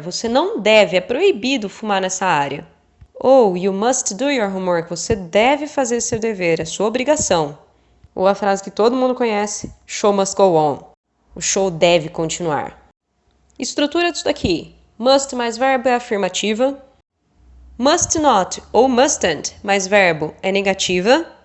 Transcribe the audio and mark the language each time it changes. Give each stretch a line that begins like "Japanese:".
Portuguese: Você não deve, é proibido fumar nessa área. Ou
English: you must do your homework.
Portuguese: Você deve fazer seu dever, é sua obrigação. Ou a frase que todo mundo conhece,
English: show must go on.
Portuguese: O show deve continuar. Estrutura disso daqui. Must mais verbo é afirmativa. Must not ou mustn't mais verbo é negativa.